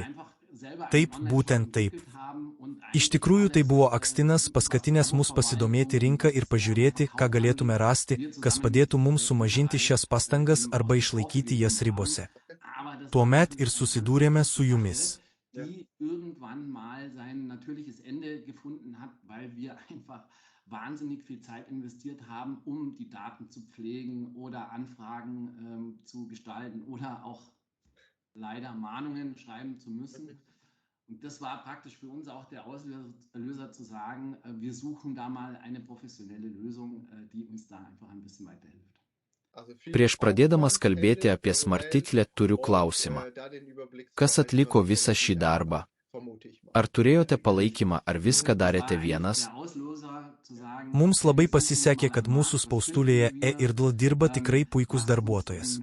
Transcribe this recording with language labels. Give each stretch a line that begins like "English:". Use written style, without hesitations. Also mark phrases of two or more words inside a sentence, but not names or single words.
Lithuanian: Taip, būtent taip. Iš tikrųjų tai buvo akstinas, paskatinęs mus pasidomėti rinką ir pažiūrėti, ką galėtume rasti, kas padėtų mums sumažinti šias pastangas arba išlaikyti jas ribose. Tuomet ir susidūrėme su jumis.
German: Wahnsinnig viel Zeit investiert haben, die Daten zu pflegen oder Anfragen zu gestalten oder auch leider Mahnungen schreiben zu müssen. Und das war praktisch für uns auch der Auslöser zu sagen, wir suchen da mal eine professionelle Lösung, die uns da einfach ein bisschen weiterhilft.
Lithuanian: Prieš pradėdamas kalbėti apie Smarticle turiu klausimą. Kas atliko visą šį darbą? Ar turėjote palaikymą, ar viską darėte vienas? Mums labai pasisekė, kad mūsų spaustuvėje e-Irdl dirba tikrai puikus darbuotojas.